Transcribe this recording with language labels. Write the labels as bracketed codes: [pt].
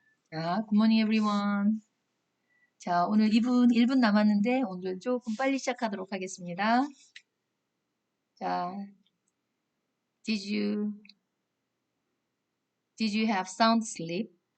[en] 자, good morning everyone. [ko] 자, 오늘 1분 남았는데 오늘 조금 빨리 시작하도록 하겠습니다. [en] 자, did you have sound sleep?